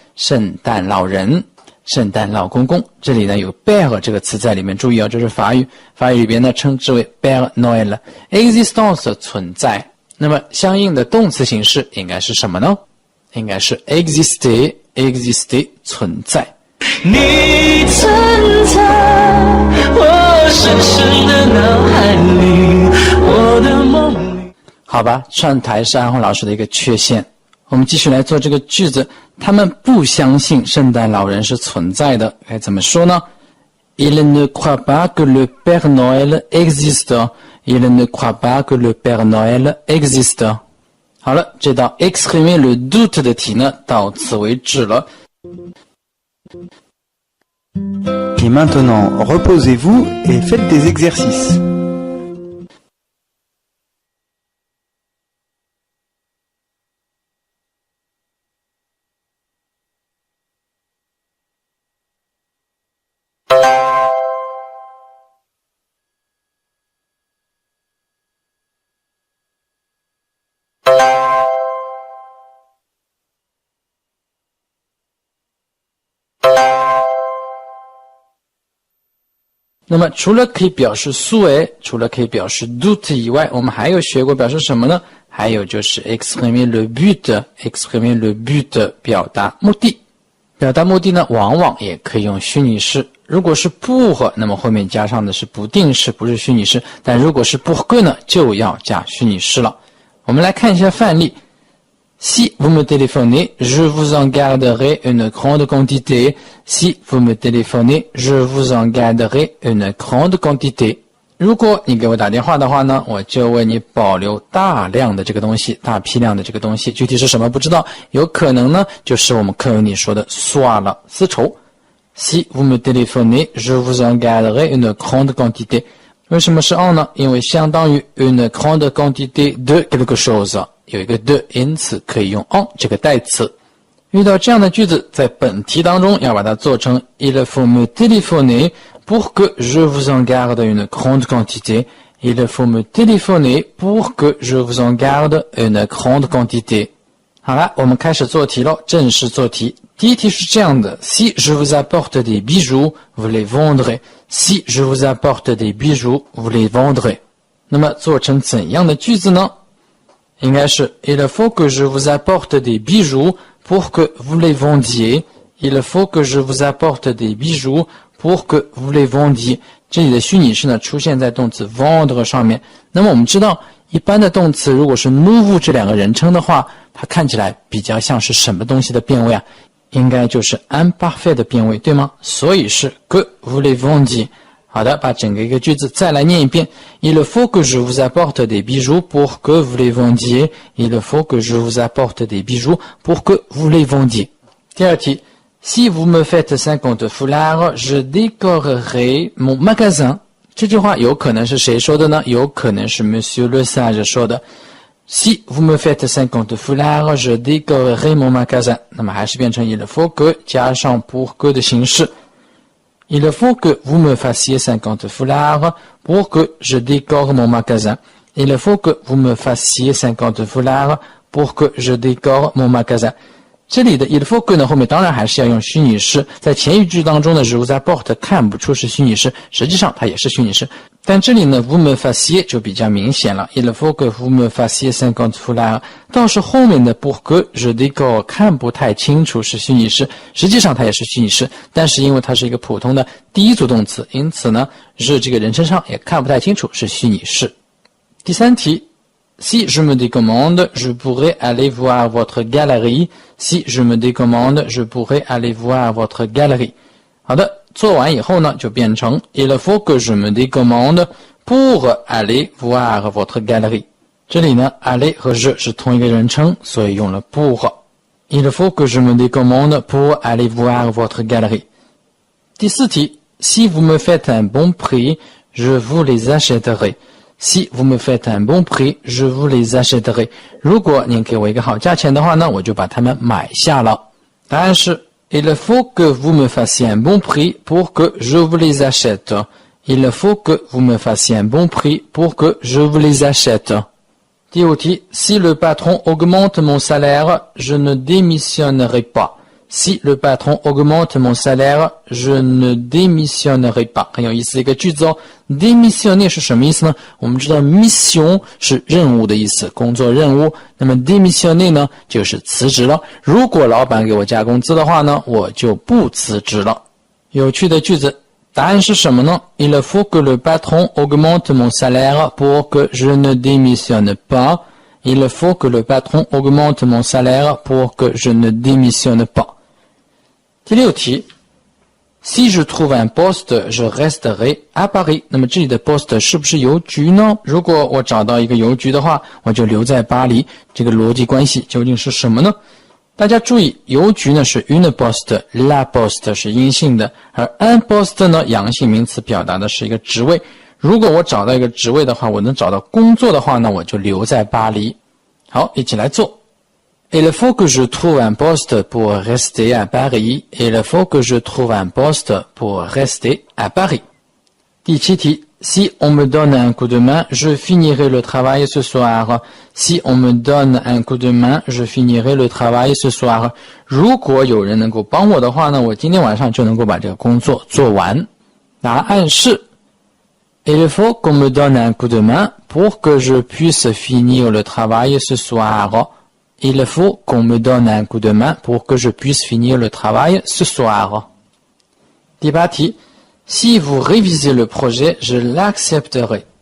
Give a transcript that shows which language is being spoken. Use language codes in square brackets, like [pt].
[zh] 圣诞老人，圣诞老公公。这里呢有 Père 这个词在里面，注意哦，这是法语。法语里边呢称之为 Père Noël. Existence 存在。那么相应的动词形式应该是什么呢？应该是 exister。exister 存在。你存在我深深的脑海里，我的梦里。好吧，串台是安红老师的一个缺陷。我们继续来做这个句子，他们不相信圣诞老人是存在的，该怎么说呢？ [fr] Il ne croit pas que le Père Noël existe. Il ne croit pas que le Père Noël existe. [zh] 好了，这道 [fr] exprimer le doute [zh] 的题呢，到此为止了。 [fr] Et maintenant, reposez-vous et faites des exercices. [zh] 那么除了可以表示souhait，除了可以表示 doute 以外，我们还有学过表示什么呢？还有就是 [fr] exprimer le but， [zh] exprimer le but 表达目的。表达目的呢，往往也可以用虚拟式。如果是 pour， 那么后面加上的是不定式，不是虚拟式。但如果是 pour que 呢，就要加虚拟式了。我们来看一下范例。 [fr] Si vous me téléphonez, je vous en garderai une grande quantité. Si vous me téléphonez, je vous en garderai une grande quantité. [zh] 如果你给我打电话的话呢，我就为你保留大量的这个东西，大批量的这个东西。具体是什么不知道，有可能呢就是我们课文里说的soie了，丝绸。 [fr] Si vous me téléphonez, je vous en garderai une grande quantité. [zh] 为什么是 en 呢？因为相当于 [fr] une grande quantité de quelque chose。 [zh] 有一个 de， 因此可以用 en 这个代词。遇到这样的句子，在本题当中要把它做成 [fr] Il faut me téléphoner pour que je vous en garde une grande quantité. Il faut me téléphoner pour que je vous en garde une grande quantité. [zh] 好了，我们开始做题咯，正式做题。第一题是这样的 [fr] Si je vous apporte des bijoux, vous les vendrez. Si je vous apporte des bijoux, vous les vendrez. [zh] 那么做成怎样的句子呢？应该是 [fr] Il faut que je vous apporte des bijoux pour que vous les vendiez. Il faut que je vous apporte des bijoux pour que vous les vendiez. [zh] 这里的虚拟式呢出现在动词 vendre 上面。那么我们知道，一般的动词如果是 nous 这两个人称的话，它看起来比较像是什么东西的变位啊？应该就是 imparfait 的变位，对吗？所以是 [fr] que vous les vendiez。 [zh] 好的，把整个一个句子再来念一遍。 [fr] Il faut que je vous apporte des bijoux pour que vous les vendiez. Il faut que je vous apporte des bijoux pour que vous les vendiez. [zh] 第二题 [fr] Si vous me faites 50 foulards, je décorerai mon magasin. [zh] 这句话有可能是谁说的呢？有可能是 [fr] Monsieur Le Sage [zh] 说的。 [fr] Si vous me faites 50 foulards, je décorerai mon magasin. [zh] 那么还是变成 il faut que 加上 pour que 的形式。 [fr] Il faut que vous me fassiez 50 foulards pour que je décore mon magasin. Il faut que vous me fassiez 50 foulards pour que je décore mon magasin. [zh] 这里的 il faut que 呢，后面当然还是要用虚拟式。在前一句当中呢 [fr] je vous apporte [zh] 看不出是虚拟式，实际上它也是虚拟式。但这里呢 [fr] vous me fassiez [zh] 就比较明显了 [fr] Il faut que vous me fassiez 50 foulards [zh] 倒是后面的 [fr] pour que je décore [zh] 看不太清楚是虚拟式，实际上它也是虚拟式，但是因为它是一个普通的第一组动词，因此呢是这个人称上也看不太清楚是虚拟式。第三题 [fr] Si je me décommande, je pourrais aller voir votre galerie. Si je me décommande, je pourrais aller voir votre galerie. [zh] 好的，做完以后呢，就变成 [fr] Il faut que je me décommande pour aller voir votre galerie. [zh] 这里呢 aller 和 je 是同一个人称，所以用了 pour. [fr] Il faut que je me décommande pour aller voir votre galerie. [zh] 第四题 [fr] Si vous me faites un bon prix, je vous les achèterai.Si vous me faites un bon prix, je vous les achèterai. [zh] 如果您给我一个好价钱的话呢，我就把它们买下了。答案是 [fr] Il faut que vous me fassiez un bon prix pour que je vous les achète. Il faut que vous me fassiez un bon prix pour que je vous les achète. [zh] 第五题 [fr] Si le patron augmente mon salaire, je ne démissionnerai pas.Si le patron augmente mon salaire, je ne démissionnerai pas. [zh] 很有意思的一个句子哦。démissionner 是什么意思呢？我们知道 mission 是任务的意思，工作任务。那么 démissionner 呢，就是辞职了。如果老板给我加工资的话呢，我就不辞职了。有趣的句子，答案是什么呢？ [fr] Il faut que le patron augmente mon salaire pour que je ne démissionne pas.Il faut que le patron augmente mon salaire pour que je ne démissionne pas. [zh] 第六题 [fr] Si je trouve un poste, je resterai à Paris. [zh] 那么这里的 poste 是不是邮局呢？如果我找到一个邮局的话，我就留在巴黎。这个逻辑关系究竟是什么呢？大家注意，邮局呢是 [fr] une poste, la poste [zh] 是阴性的，而 [fr] un poste [zh] 呢阳性名词表达的是一个职位。如果我找到一个职位的话，我能找到工作的话呢，我就留在巴黎。好，一起来做。 [fr] Il faut que je trouve un poste pour rester à Paris. Il faut que je trouve un poste pour rester à Paris. [zh] 第七题 [fr] Si on me donne un coup de main, je finirai le travail ce soir. Si on me donne un coup de main, je finirai le travail ce soir. [zh] 如果有人能够帮我的话呢，我今天晚上就能够把这个工作做完。答案是 [fr] Il faut qu'on me donne un coup de main pour que je puisse finir le travail ce soir. Il faut qu'on me donne un coup de main pour que je puisse finir le travail ce soir. [zh] 第八题 [fr] Si vous révisez le projet, je l'accepterai.